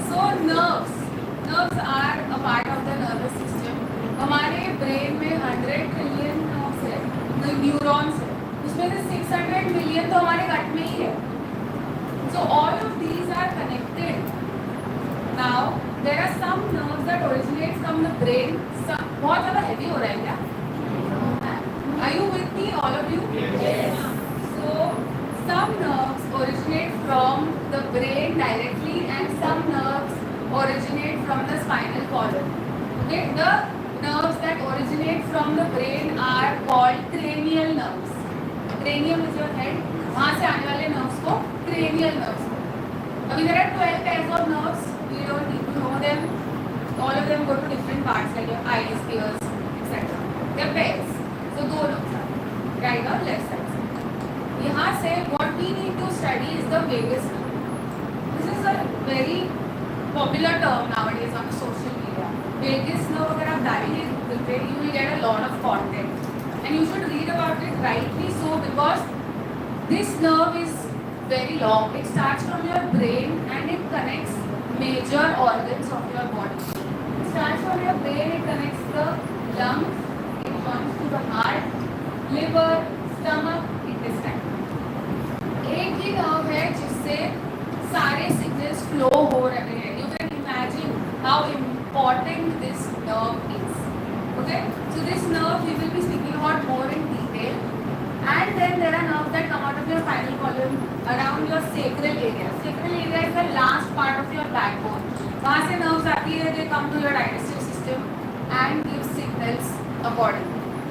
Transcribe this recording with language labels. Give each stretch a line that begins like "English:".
English: So nerves are a part of the nervous system.
Hindi: हमारे brain में 100 trillion nerves है, neurons है, उसमें से 600 मिलियन तो हमारे गट में ही है.
English: So all of these are connected. Now there are some nerves that originate from the brain.
Hindi: बहुत ज़्यादा heavy हो रहा है क्या?
English: Are you with me, all of you? Yes. So some nerves originate from the brain directly, and some nerves originate from the spinal column. Okay, the nerves that originate from the brain are called cranial nerves. Cranium is your head.
Hindi: वहाँ से आने वाले nerves को cranial nerves.
English: अभी there are 12 pairs of nerves. We don't need to know them. All of them go to different parts like your eyes, ears, etc. They are pairs. So दो nerves are right or left side.
Hindi: यहाँ से
English: what we need to study is the vagus nerve. This is a very popular term nowadays on social media. Vagus nerve
Hindi: अगर आप डालेंगे Google पे,
English: you will get a lot of content, and you should read about it rightly so, because this nerve is very long. It starts from your brain and it connects major organs of your body. It starts from your brain, it connects the lungs, it joins to the heart, liver, stomach, intestine.
Hindi: एक ही nerve है जिससे सारे signals flow हो रहे हैं.
English: You can imagine how important this nerve is. Okay, so this nerve we will be speaking about more in detail. And then there are nerves that come out of your spinal column around your sacral area. Sacral area is the last part of your backbone.
Hindi: वहाँ से nerves आती है,
English: they come to your digestive system and give signals accordingly.